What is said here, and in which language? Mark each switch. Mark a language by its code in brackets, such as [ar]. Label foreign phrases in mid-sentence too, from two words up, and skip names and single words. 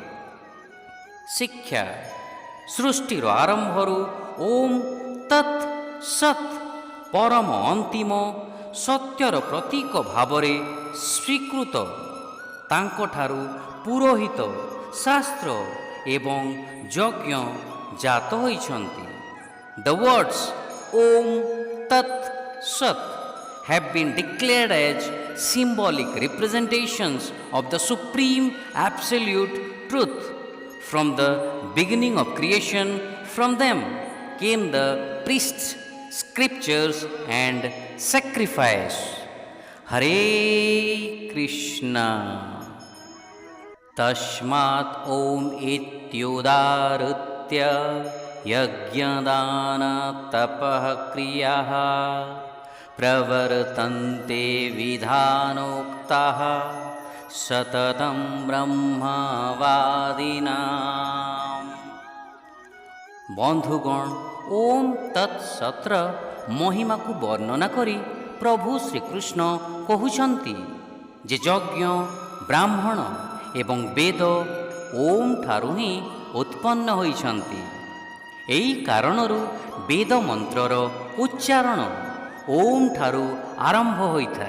[or] ଶିକ୍ଷା: ସୃଷ୍ଟିର ଆରମ୍ଭରୁ ଓମ୍, ତତ୍, ସତ୍ ପରମ ଅନ୍ତିମ ସତ୍ୟର ପ୍ରତୀକ ଭାବରେ ସ୍ୱୀକୃତ। ତାଙ୍କଠାରୁ ପୁରୋହିତ, ଶାସ୍ତ୍ର ଏବଂ ଯଜ୍ଞ ଜାତ ହୋଇଛନ୍ତି। [en] The words Om Tat Sat have been declared as symbolic representations of the supreme absolute truth. From the beginning of creation, from them came the priests, scriptures and sacrifice. [sa] हरे कृष्ण. तस्मात् ओम् इत्युदाहृत्य यज्ञदान तपः क्रियाः प्रवर्तन्ते विधानोक्ताः सततं ब्रह्मवादिनाम्। [or] ବନ୍ଧୁଗଣ, ଓମ୍ ତତ୍ ସତ୍ର ମହିମାକୁ ବର୍ଣ୍ଣନା କରି ପ୍ରଭୁ ଶ୍ରୀକୃଷ୍ଣ କହୁଛନ୍ତି ଯେ ଯଜ୍ଞ, ବ୍ରାହ୍ମଣ ଏବଂ ବେଦ ଓମ୍ ଠାରୁ ହିଁ ଉତ୍ପନ୍ନ ହୋଇଛନ୍ତି। ଏହି କାରଣରୁ ବେଦ ମନ୍ତ୍ରର ଉଚ୍ଚାରଣ ଓମ୍ ଠାରୁ ଆରମ୍ଭ ହୋଇଥାଏ।